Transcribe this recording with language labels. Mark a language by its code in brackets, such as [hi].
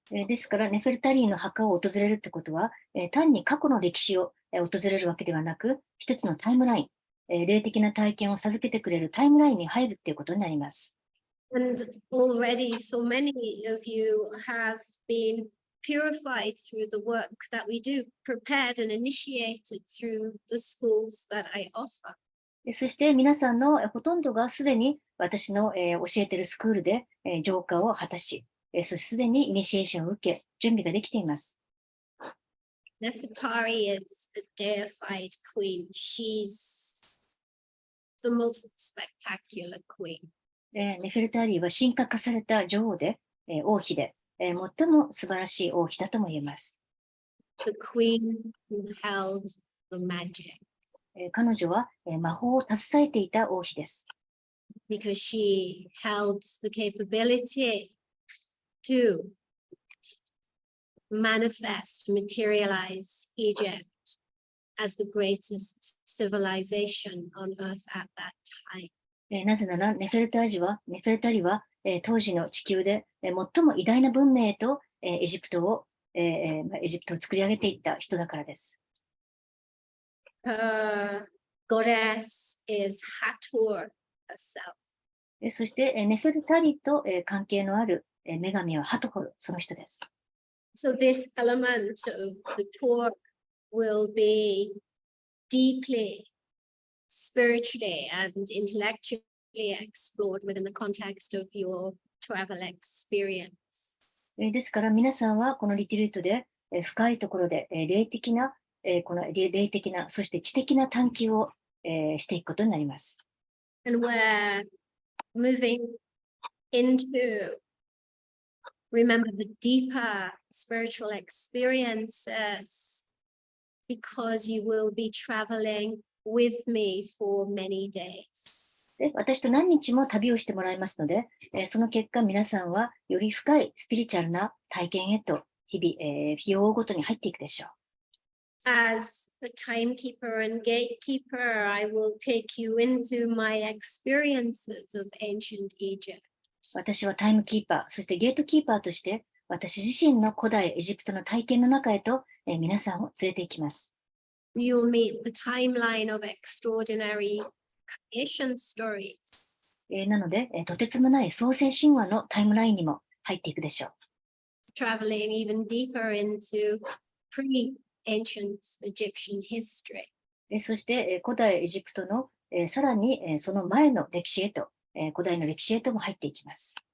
[ja] ですから、ネフェルタリーの墓を訪れるってことは、単に過去の歴史を訪れるわけではなく、一つのタイムライン、霊的な体験を授けてくれるタイムラインに入るっていうことになります。 [en] And already so many of you have been purified through the work that we do, prepared and initiated through the schools that I offer. [ja] そして皆さんのほとんどがすでに私の教えているスクールで浄化を果たし、そしてすでにイニシエーションを受け、準備ができています。 [en] Nefertari is a deified queen. She's the most spectacular queen. [ja] ネフェルターリーは神格化された女王で、王妃で、最も素晴らしい王妃だとも言えます。 [en] The queen who held the magic. [ja] 彼女は魔法を携えていた王妃です。 [en] Because she held the capability to manifest, materialize Egypt as the greatest civilization on earth at that time. [ja] なぜならネフェルタリーは、当時の地球で、最も偉大な文明と、エジプトを作り上げていった人だからです。 [en] Her goddess is Hathor herself. [ja] そして、ネフェルタリーと、関係のある、女神はハトホル、その人です。 [en] So this element of the Torah will be deeply spiritually and intellectually explored within the context of your travel experience. [ja] ですから皆さんはこのリトリートで深いところで霊的な、そして知的な探求をしていくことになります。 [en] And we're moving into, remember, the deeper spiritual experiences because you will be traveling with me for many days. [ja] で、私と何日も旅をしてもらいますので、その結果皆さんはより深いスピリチュアルな体験へと日々、日を追うごとに入っていくでしょう。 [en] As a timekeeper and gatekeeper, I will take you into my experiences of ancient Egypt. [ja] 私はタイムキーパー、そしてゲートキーパーとして私自身の古代エジプトの体験の中へと、皆さんを連れて行きます。 [en] You'll meet the timeline of extraordinary creation stories. [ja] なので、とてつもない創世神話のタイムラインにも入っていくでしょう。 [en] Traveling even deeper into pre-ancient Egyptian history. [ja] そして、古代エジプトの、さらに、その前の歴史へと、古代の歴史へとも入っていきます。